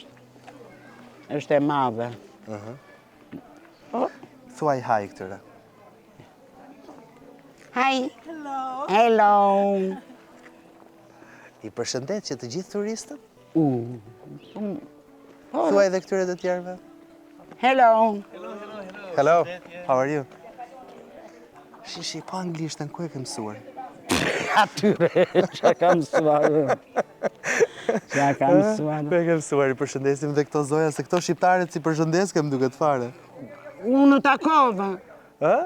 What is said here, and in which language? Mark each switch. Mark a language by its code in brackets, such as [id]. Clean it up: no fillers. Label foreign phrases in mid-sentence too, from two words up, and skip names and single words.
[sq] Është e madhe. Po, Thuaj haj këtyre. [en] hi. Hello. [sq] I përshëndet që të gjithë turistët? Po, Thuaj edhe këtyre të tjerëve. [en] hello. Hello, how are you? [sq] Shishi, po anglishtën ku e ke mësuar? Atyre, që kam mësuar. Që kam mësuar. Ku e ke mësuar? I përshëndesim dhe këto zoja, se këto shqiptarët si përshëndes kem duket fare. Unë takova. Ë?